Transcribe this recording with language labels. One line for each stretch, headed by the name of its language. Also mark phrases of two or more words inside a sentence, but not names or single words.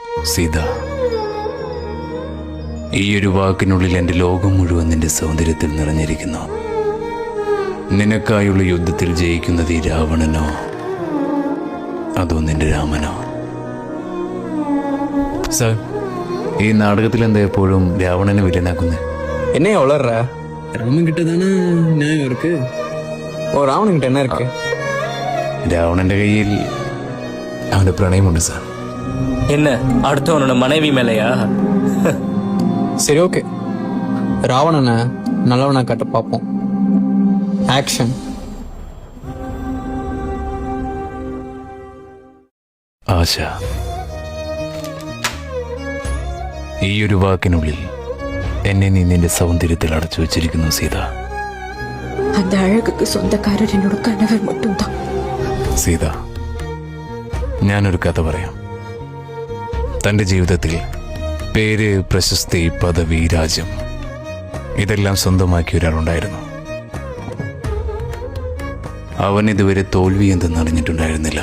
Malayalam: സീത, ഈ ഒരു വാക്കിനുള്ളിൽ എൻ്റെ ലോകം മുഴുവൻ നിന്റെ സൗന്ദര്യത്തിൽ നിറഞ്ഞിരിക്കുന്നു. നിനക്കായുള്ള യുദ്ധത്തിൽ ജയിക്കുന്നത് ഈ രാവണനോ അതോ നിന്റെ രാമനോ? സാർ, ഈ നാടകത്തിൽ എന്താ എപ്പോഴും രാവണനെ വില്ലനാക്കുന്നേ?
Tamil: என்ன வளர்ற? ராமன் கிட்ட தானே நியாயம் இருக்கு. ஓ, ராவணன் கிட்ட என்ன இருக்கு?
Malayalam: രാവണന്റെ കയ്യിൽ അവന്റെ പ്രണയമുണ്ട് സാർ.
Tamil: என்ன அடுத்தவனோட மனைவி மேலையா? சரி, ஓகே. ராவணனை நல்லவனை காட்ட பார்ப்போம். ஆக்ஷன்.
Malayalam: ആശ, ഈ ഒരു വാക്കിനുള്ളിൽ എന്നെ നീ നിന്റെ സൗന്ദര്യത്തിൽ അടച്ചു വെച്ചിരിക്കുന്നു സീത.
Tamil: அந்த அழகுக்கு சொந்தக்காரர் என்னோட கணவர் மட்டும்தான்.
Malayalam: സീത, ഞാനൊരു കഥ പറയാം. തൻ്റെ ജീവിതത്തിൽ പേര്, പ്രശസ്തി, പദവി, രാജ്യം ഇതെല്ലാം സ്വന്തമാക്കിയ ഒരാളുണ്ടായിരുന്നു. അവൻ ഇതുവരെ തോൽവി എന്തെന്നറിഞ്ഞിട്ടുണ്ടായിരുന്നില്ല.